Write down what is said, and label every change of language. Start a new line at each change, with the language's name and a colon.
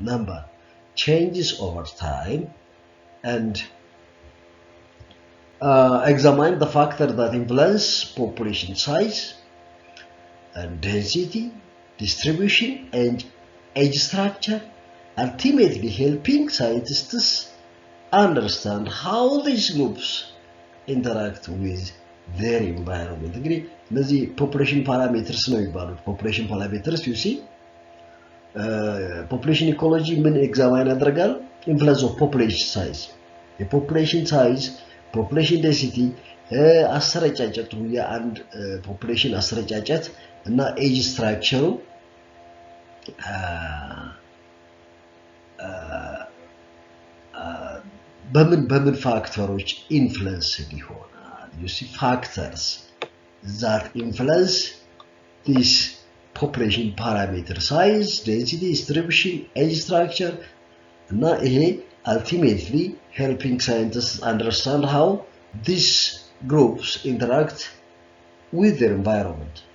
English: Number changes over time, and examine the factor that influence population size and density, distribution, and age structure, ultimately helping scientists understand how these groups interact with their environment.
Amharic: እንግዲህ እነዚህ
English: population parameters
Amharic: ነው የሚባሉት።
English: population parameters you see population ecology
Amharic: ምን ኤግዛማይን ያደርጋል?
English: influence of population size,
Amharic: የፖፑሌሽን ሳይዝ፣ population density፣ አሰረጫጨቱ የአንድ population አሰረጫጨት እና age structure በምን ፋክተሮች ኢንፍሉዌንስ ይሆናል?
English: you see factors that influence this population parameter size, density, distribution, age structure,
Amharic: እና ይሄ
English: ultimately helping scientists understand how these groups interact with their environment.